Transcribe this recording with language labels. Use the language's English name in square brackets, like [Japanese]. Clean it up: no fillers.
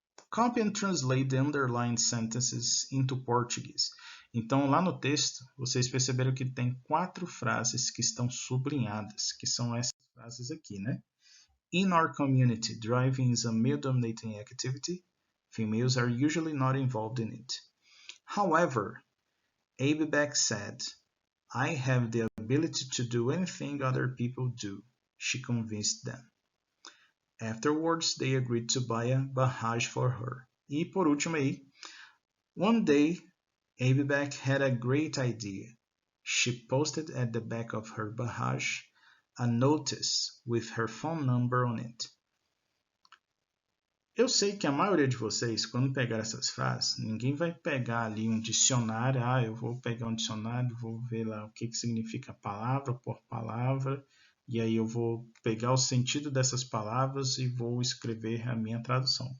[English] Copy and translate the underlined sentences into Portuguese. [Portuguese] Então, lá no texto, vocês perceberam que tem 4 frases que estão sublinhadas, que são essas frases aqui, né? [English] In our community, driving is a male-dominating activity. Females are usually not involved in it. However, Abe Beck said, I have the ability to do anything other people do. She convinced them. Afterwards, they agreed to buy a barrage for her. [Portuguese] E por último aí, [English] one day, Abe Beck had a great idea. She posted at the back of her barrage a notice with her phone number on it. [Portuguese] Eu sei que a maioria de vocês, quando pegar essas frases, ninguém vai pegar ali um dicionário. Eu vou pegar um dicionário, vou ver lá o que significa palavra por palavra, e aí eu vou pegar o sentido dessas palavras e vou escrever a minha tradução.